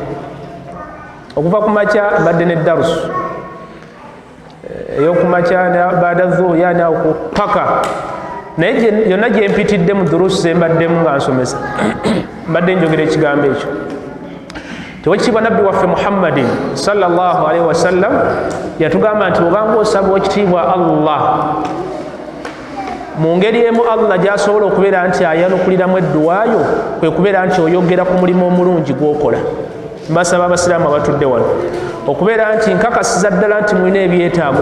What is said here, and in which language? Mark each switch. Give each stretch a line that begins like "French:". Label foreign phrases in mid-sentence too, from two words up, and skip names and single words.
Ganda: Okuva ku makya mbadde ne darusu ey'okumakya baada zuhuri yani awo paka, naye yonna gye mpitidde mu durusu ze mbaddemu nga nsomesa mbadde njogera ekigambo ekyo. Tewekitiibwa nabbi waffe Muhammadin
Arabic: صلى الله عليه وسلم
Ganda: yatugamba nti obanga osaba ekitiibwa Allah mu ngeri emu Allah gy'asobola okubeera nti ayanukuliramu edduwaayo kwe kubeera nti oyogera ku mulimu omulungi gw'okola. Mbasaba abasiraamu abatudde wano okubeera nti nkakasiza ddala nti mulina ebyetaago.